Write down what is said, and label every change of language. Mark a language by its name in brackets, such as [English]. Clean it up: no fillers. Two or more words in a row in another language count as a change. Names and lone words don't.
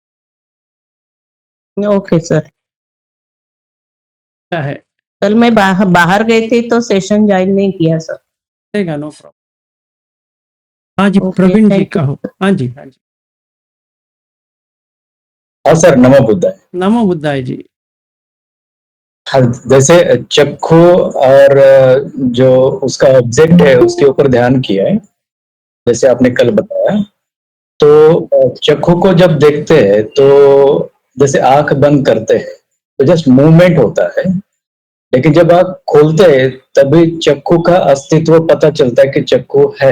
[English] okay sir. [Hindi] क्या है, कल मैं बाहर गई थी तो [English] session join [Hindi] नहीं किया सर। चलेगा, [English] no problem. [Hindi] हाँ जी, ओके, प्रवीण जी [English] thank you. [Hindi] कहो। हाँ जी, हाँ जी। हाँ सर, [Pali] नमो बुद्धाय। नमो बुद्धाय जी। [Hindi] हाँ, जैसे चक्षु और जो उसका ऑब्जेक्ट है उसके ऊपर ध्यान किया है, जैसे आपने कल बताया। तो चक्षु को जब देखते हैं तो जैसे आंख बंद करते हैं तो [English] just movement [Hindi] होता है, लेकिन जब आंख खोलते हैं तभी चक्षु का अस्तित्व पता चलता है कि चक्षु है।